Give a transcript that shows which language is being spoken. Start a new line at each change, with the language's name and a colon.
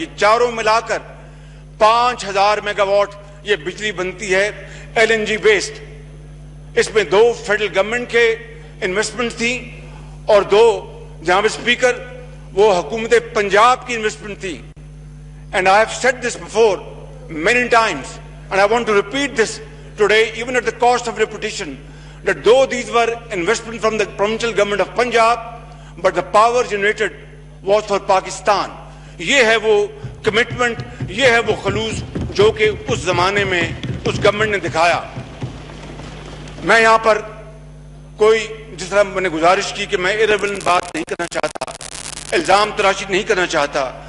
Urdu: یہ چاروں ملا کر 5000 میگا واٹ یہ بجلی بنتی ہے LNG بیسڈ. اس میں 2 فیڈرل گورنمنٹ کے انویسٹمنٹ تھی اور 2 جناب اسپیکر وہ حکومت پنجاب کی انویسٹمنٹ تھی.
English: And I have said this before many times, and I want to repeat this today, even at the cost of repetition, that though these were investment from the provincial government of Punjab, but the power generated was for Pakistan.
Urdu: یہ ہے وہ commitment, یہ ہے وہ خلوص جو کہ اس زمانے میں اس گورنمنٹ نے دکھایا. میں یہاں پر کوئی جس طرح میں نے گزارش کی کہ میں irrelevant بات نہیں کرنا چاہتا، الزام تراشی نہیں کرنا چاہتا.